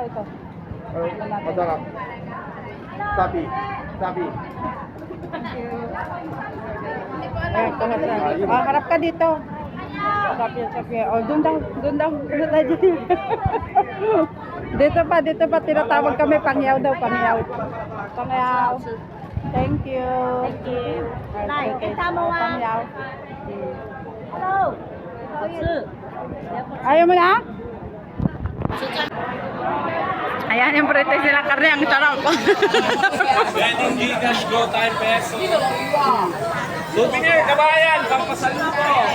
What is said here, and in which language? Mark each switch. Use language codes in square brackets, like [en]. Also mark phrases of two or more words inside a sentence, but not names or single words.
[tl] Masarap. Sabi. Harap ka dito. Sabi. Oh, doon daw. Dito pa, tinatawag kami, pangyaw daw, pangyaw. [en] Thank you. [vi] Này, cái sao mua à? [tl] Pangyaw. Hello. Ayaw mo na? Ayan yung pretest nilang karne, ang sarap. Pwedeng Gcash, GoTime, Peso. Souvenir, kabayan, pampasalubo.